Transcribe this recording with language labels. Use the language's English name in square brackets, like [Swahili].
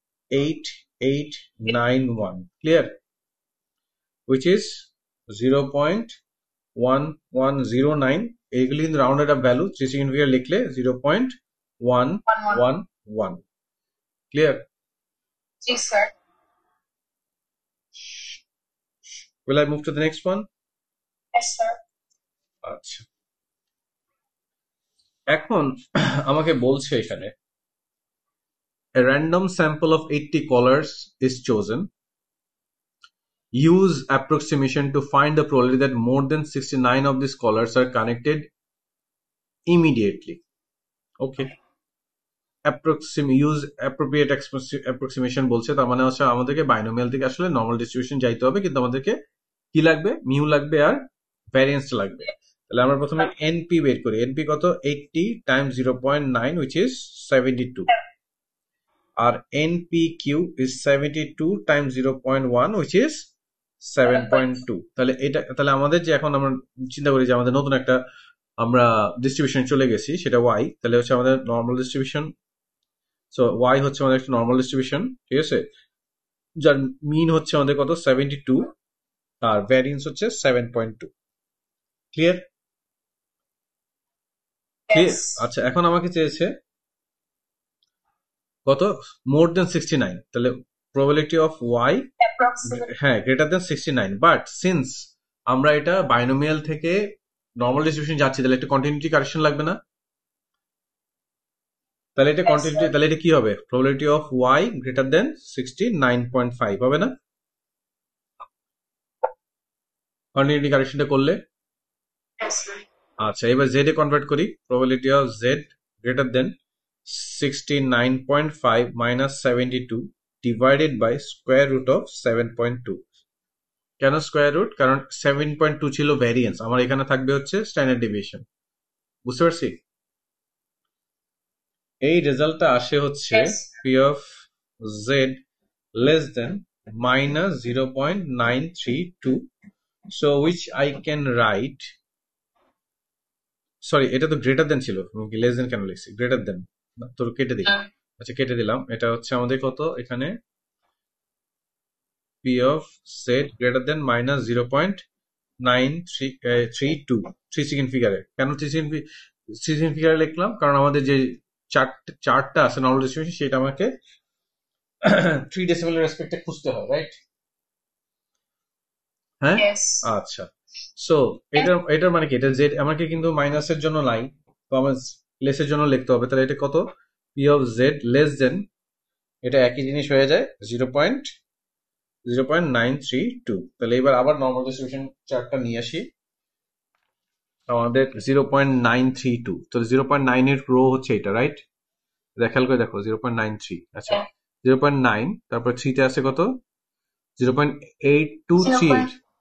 [English] 8891, clear? which is 0.1109, [Bangla] এগুলি কিন্তু [English] Rounded up value, 3 second figure লিখলে 0.111, clear? Yes, sir. Will I move to the next one? Yes, sir. [Bangla] আচ্ছা, এখন আমাকে বলছে এখানে [English] a random sample of 80 callers is chosen. Use approximation to find the probability that more than 69 of these callers are connected immediately. Okay. Use appropriate approximation [Bangla] বলছে, তার মানে হচ্ছে আমাদেরকে বাইনোমিয়াল থেকে আসলে নর্মাল ডিস্ট্রিবিউশন যাইতে হবে, কিন্তু আমাদেরকে কি লাগবে? মিউ লাগবে আর ভ্যারিয়েন্স লাগবে। তাহলে আমরা প্রথমে এনপি বের করি। এনপি কত? [English] 80 times 0.9 which is 72, আর NPQ is 72 times 0.1 which is 7.2। [Bangla] তাহলে আমাদের যে এখন আমরা চিন্তা করি যে আমাদের নতুন একটা আমরা ডিস্ট্রিবিউশন চলে গেছি, সেটা y, তাহলে হচ্ছে আমাদের নর্মাল ডিস্ট্রিবিউশন। সো y হচ্ছে আমাদের একটা নর্মাল ডিস্ট্রিবিউশন, ঠিক আছে, যার মিন হচ্ছে আমাদের কত? 72 আর ভ্যারিয়েন্স হচ্ছে 7.2। ক্লিয়ার? [English] Yes. [Bangla] আচ্ছা, এখন আমাকে চেয়েছে কত? [English] More than 69, তাহলে probability of y, Approximate. [Bangla] হ্যাঁ, গ্রেটার দেন 69, বাট সিন্স আমরা এটা বাইনোমিয়াল থেকে নর্মাল ডিস্ট্রিবিউশন যাচ্ছি, তাহলে একটা কন্টিনিউটি কারেকশন লাগবে না? তাহলে এটা কন্টিনিউটি, তাহলে এটা কি হবে? [English] probability of y greater than 69.5 [Bangla] হবে না কন্টিনিউটি কারেকশনটা করলে? [English] Yes, sir. [Bangla] আচ্ছা, এবার z এ কনভার্ট করি। [English] probability of z greater than 69.5 minus 72 divided by square root of 7.2। [Bangla] কেন স্কোয়ার রুট? কারণ 7.2 ছিল ভ্যারিয়েন্স, আমার এখানে থাকবে হচ্ছে স্ট্যান্ডার্ড ডেভিয়েশন। বুঝতে পারছি? এই রেজাল্টটা আসে হচ্ছে [English] p of z less than minus 0.932, so which I can write, sorry, এটা তো greater than ছিল, less than [Bangla] কেন লিখছি? গ্রেটার দেন, তোর কেটে দিই। আচ্ছা, কেটে দিলাম। এটা হচ্ছে আমাদের কত এখানে? [English] p of z greater than minus 0.932, 3 second ফিগারে। [Bangla] কেন 3 সেকেন্ড ফিগারে লিখলাম? কারণ আমাদের যে চার্টটা আছে নর্মাল ডিস্ট্রিবিউশন, সেটা আমাকে 3 ডেসিমালের রেসপেক্টে খুঁজতে হয়, রাইট? হ্যাঁ [English] Yes. [Bangla] আচ্ছা সো এটার মানে কি এটা জেড আমাকে কিন্তু মাইনাসের জন্য লাই তো আমার লেসের জন্য লিখতে হবে তাহলে এটা কত P of Z less than এটা একই জিনিস হয়ে যায় 0.932 তাহলে এবার আবার নর্মাল ডিস্ট্রিবিউশন চার্টটা নিয়ে আসি আমাদের 0.932 তো 0.9 এর রো হচ্ছে এটা রাইট খেয়াল করে দেখো 0.93 আচ্ছা 0.9 তারপর 3 তে আছে কত 0.8238